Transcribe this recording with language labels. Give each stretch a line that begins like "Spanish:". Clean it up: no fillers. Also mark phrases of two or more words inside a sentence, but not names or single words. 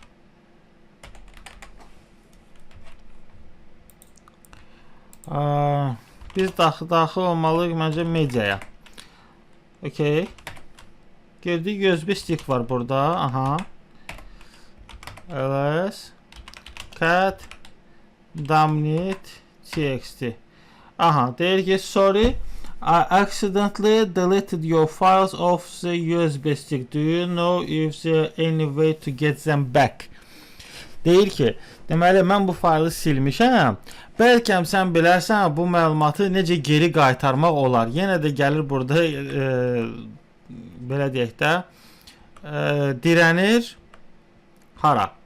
Azerbaijani: Biz daxil olmalıyıq məncə mediaya. Okay. Girdik,
English: USB stick
Azerbaijani: var burada. Aha.
English: ls cat damnit.txt.
Azerbaijani: Aha, deyir ki,
English: sorry, I accidentally deleted your files off the USB stick. Do you know if there any way to get them back?
Azerbaijani: Deyir ki, deməli mən bu faylı silmişəm. Bəlkə sən bilərsən bu məlumatı necə geri qaytarmaq olar. Yenə də gəlir burada belə deyək də dirənir hara?